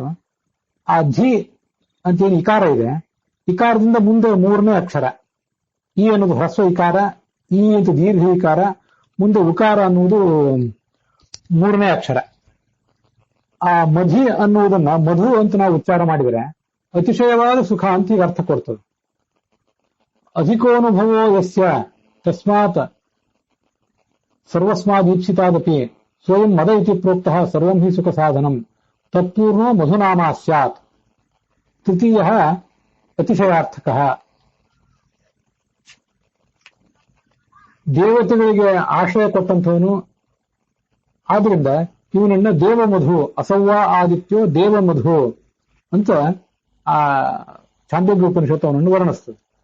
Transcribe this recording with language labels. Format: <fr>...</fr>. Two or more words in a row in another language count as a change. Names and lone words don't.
<kn>ಆ ಧಿ ಅಂತೇನು ಇಕಾರ ಇದೆ, ಇಕಾರದಿಂದ ಮುಂದೆ 3ನೇ ಅಕ್ಷರ ಈ ಅನ್ನೋದು ಹ್ರಸ್ವ ಇಕಾರ, ಈ ಅಂತ ದೀರ್ಘ ಇಕಾರ, ಮುಂದೆ ಉಕಾರ ಅನ್ನುವುದು 3ನೇ ಅಕ್ಷರ. ಆ ಮಧಿ ಅನ್ನುವುದನ್ನ ಮಧು ಅಂತ ನಾವು ಉಚ್ಚಾರ ಮಾಡಿದರೆ ಅತಿಶಯವಾದ ಸುಖ ಅಂತ ಈಗ ಅರ್ಥ ಕೊಡ್ತದೆ.</kn> <sa>ಅಧಿಕೋನುಭವೋ ಯಸ್ಯ ತಸ್ಮಾತ್ ಸರ್ವಸ್ಮಾದೀಪ್ಸಿತಾದಪಿ ಸ್ವಯಂ ಮದ ಇತಿ ಪ್ರೋಕ್ತಃ ಸರ್ವಂ ಹಿ ಸುಖ ಸಾಧನಂ ತತ್ಪೂರ್ಣೋ ಮಧುನಾಮ ಸ್ಯಾತ್. ತೃತೀಯ ಅತಿಶಯಾರ್ಥಕಃ.</sa> <kn>ದೇವತೆಗಳಿಗೆ ಆಶ್ರಯ ಕೊಟ್ಟಂಥವನು, ಆದ್ರಿಂದ ಇವನನ್ನ ದೇವಮಧು,</kn> <sa>ಅಸವ್ವ ಆದಿತ್ಯೋ ದೇವಮಧು</sa> <kn>ಅಂತ ಆ ಛಾಂದೋಗ್ಯ ಉಪನಿಷತ್ತು ಅವನನ್ನು ವರ್ಣಿಸ್ತದೆ.</kn>